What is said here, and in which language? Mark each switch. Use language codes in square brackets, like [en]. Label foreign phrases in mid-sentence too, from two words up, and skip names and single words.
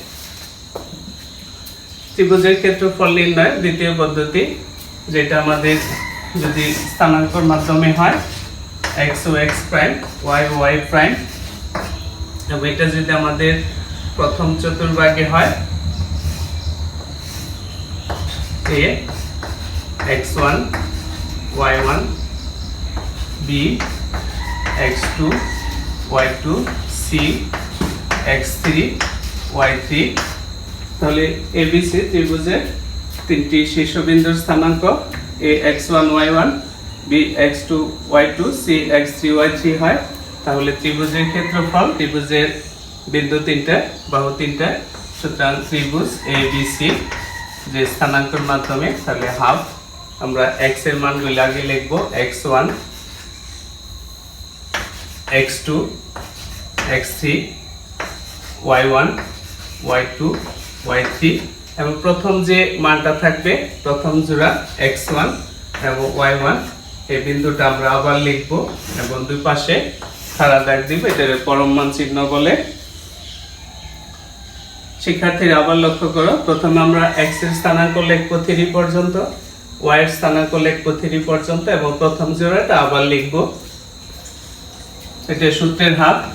[bn] ত্রিভুজের ক্ষেত্রফল নির্ণয় দ্বিতীয় পদ্ধতি, যেটা আমাদের যদি স্থানাঙ্কর মাধ্যমে হয়, x ও x প্রাইম, y ও y প্রাইম। এবং এটা যদি আমাদের প্রথম চতুর্ভাগে হয়, a x1 y1 b x2 y2 c x3 y3। তাহলে ABC ত্রিভুজের তিনটি শীর্ষবিন্দুর স্থানাঙ্ক ax1 y1 bx2 y2 cx3 y3 হয়, তাহলে ত্রিভুজের ক্ষেত্রফল, ত্রিভুজের বিন্দু তিনটা, বাহু তিনটা, সুতরাং ত্রিভুজ ABC যে স্থানাঙ্কের মাধ্যমে, তাহলে হাফ। আমরা x এর মানগুলো আগে লিখব, x1 x2 x3 y1 y2 y3, এবং প্রথম যে মানটা থাকবে, প্রথম জোড়া x1 এবং y1, এই বিন্দুটা আমরা আবার লিখব এবং দুই পাশে খাড়া দাগ দিব, এটাকে পরম মান চিহ্ন বলে। শিক্ষার্থীরা আবার লক্ষ্য করো, প্রথমে আমরা x এর স্থানাঙ্ক লিখব 3 পর্যন্ত, y এর স্থানাঙ্ক লিখব 3 পর্যন্ত এবং প্রথম জোড়াটা আবার লিখব, এটা সূত্রের হাফ।